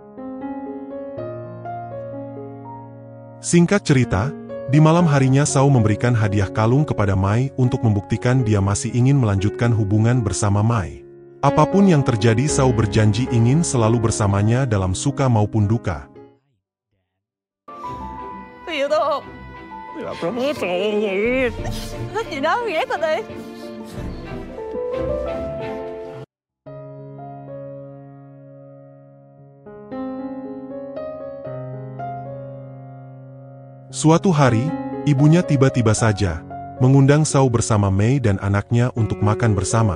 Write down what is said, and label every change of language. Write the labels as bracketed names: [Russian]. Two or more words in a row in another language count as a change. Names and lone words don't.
[Indonesian] Singkat cerita, di malam harinya Shao memberikan hadiah kalung kepada Mai untuk membuktikan dia masih ingin melanjutkan hubungan bersama Mai. Apapun yang terjadi, Shao berjanji ingin selalu bersamanya dalam suka maupun duka. [Vietnamese] Hiểu tôi không? Thích gì đó ghét tao đi. [Indonesian] Suatu hari, ibunya tiba-tiba saja mengundang Shao bersama Mei dan anaknya untuk makan bersama.